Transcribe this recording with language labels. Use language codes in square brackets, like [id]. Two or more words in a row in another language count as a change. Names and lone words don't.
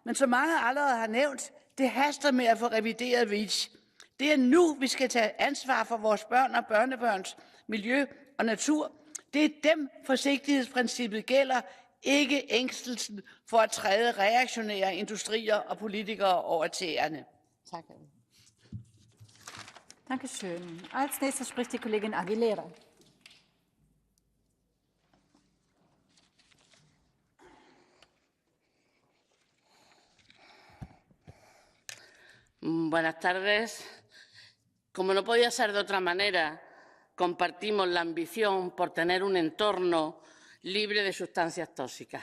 [da] men som mange allerede har nævnt, det haster med at få revideret REACH. Det er nu, vi skal tage ansvar for vores børn og børnebørns miljø og natur. Det er dem, forsigtighedsprincippet gælder, ikke ængstelsen for at træde reaktionære industrier og politikere over tæerne. Tak. [de] Dankeschön. Als nächstes spricht die Kollegin Aguilera. [es] Buenas tardes. Como no podía ser de otra manera, compartimos la ambición por tener un entorno libre de sustancias tóxicas.